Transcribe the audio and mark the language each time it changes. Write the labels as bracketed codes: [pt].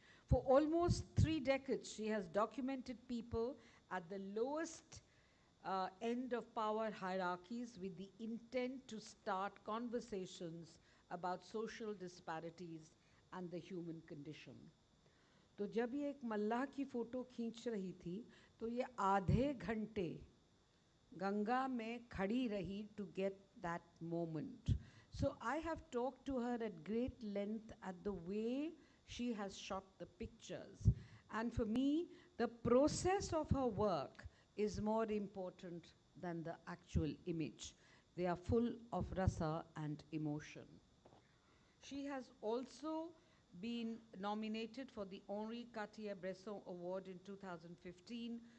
[en] For almost 3 decades, she has documented people at the lowest end of power hierarchies with the intent to start conversations about social disparities and the human condition. [hi] तो जब ये एक मल्लाह की photo खींच रही थी तो ये आधे घंटे गंगा में खड़ी रही [en] to get that moment. So I have talked to her at great length at the way she has shot the pictures. And for me, the process of her work is more important than the actual image. They are full of rasa and emotion. She has also been nominated for the Henri Cartier-Bresson Award in 2015.